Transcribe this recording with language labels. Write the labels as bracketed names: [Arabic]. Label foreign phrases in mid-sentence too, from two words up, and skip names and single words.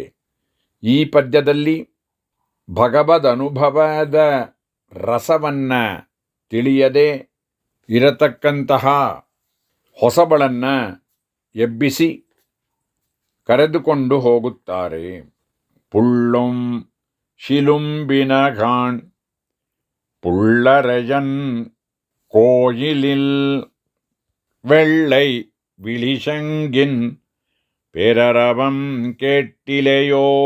[Kannada] ಈ ಪದ್ಯದಲ್ಲಿ ಭಗವದ್ ಅನುಭವದ ರಸವನ್ನು ತಿಳಿಯದೆ ಇರತಕ್ಕಂತಹ ಹೊಸಬಳನ್ನು ಎಬ್ಬಿಸಿ ಕರೆದುಕೊಂಡು ಹೋಗುತ್ತಾರೆ. [Tamil] புள்ளும் சிலும்பினகான் புள்ளரையன் கோயிலில் வெள்ளை விழிசங்கின் பேரரவம் கேட்டிலையோ